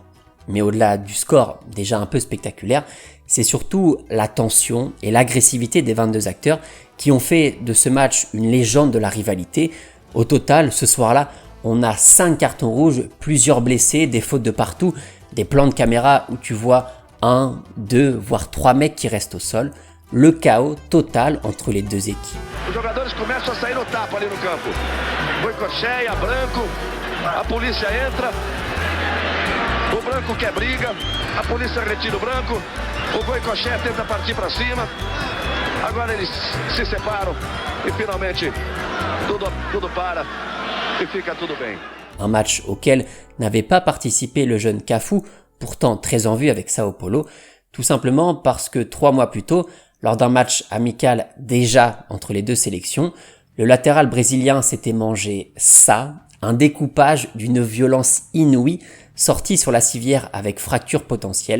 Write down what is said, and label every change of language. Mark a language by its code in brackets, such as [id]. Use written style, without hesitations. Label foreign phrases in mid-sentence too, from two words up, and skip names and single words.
[fr] Mais au-delà du score déjà un peu spectaculaire, c'est surtout la tension et l'agressivité des 22 acteurs qui ont fait de ce match une légende de la rivalité. Au total, ce soir-là, on a 5 cartons rouges, plusieurs blessés, des fautes de partout, des plans de caméra où tu vois 1, 2, voire 3 mecs qui restent au sol. Le chaos total entre les deux équipes. [pt] Os jogadores começam a sair no tapa ali no campo. Boicocheia, Branco, a polícia entra. O Branco quer briga, a polícia retira o Branco. O Boicocheia tenta partir para cima. Agora eles se separam e finalmente tudo para e fica tudo bem. [fr] Un match auquel n'avait pas participé le jeune Cafu, pourtant très en vue avec Sao Paulo, tout simplement parce que 3 mois plus tôt, lors d'un match amical déjà entre les deux sélections, le latéral brésilien s'était mangé ça, un découpage d'une violence inouïe, sorti sur la civière avec fracture potentielle.